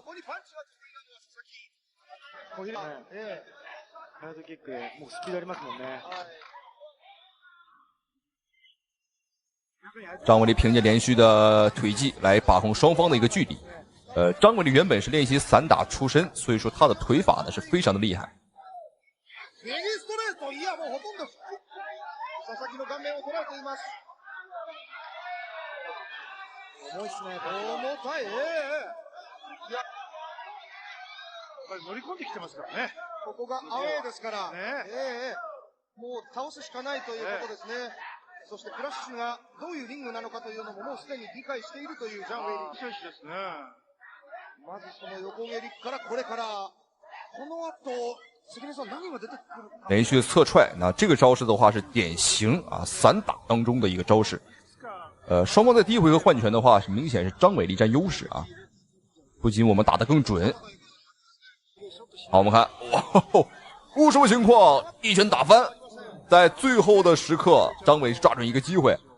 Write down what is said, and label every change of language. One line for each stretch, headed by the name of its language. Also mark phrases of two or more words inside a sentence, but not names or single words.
Chinese: 張偉麗憑借連續的腿技來把控雙方的一個距離。張偉麗原本是練習散打出身，所以說他的腿法呢是非常的厲害。
Japanese: 乗り込んできてますからね。ここがアウェーですから、もう倒すしかないということですね。そしてクラッシュがどういうリングなのかというのももうすでに理解しているというジャン・ウェイリー選手ですね。まずその横蹴りからこれからこの後関根さん何が出てくるか。
Chinese: 連續側踹，那這個招式的話是典型散打當中的一個招式。雙方在第一回合換拳的話是明顯是張偉麗佔優勢不僅我們打得更準。好，我們看，什麼情況？一拳打翻，在最後的時刻，張偉是抓準一個機會。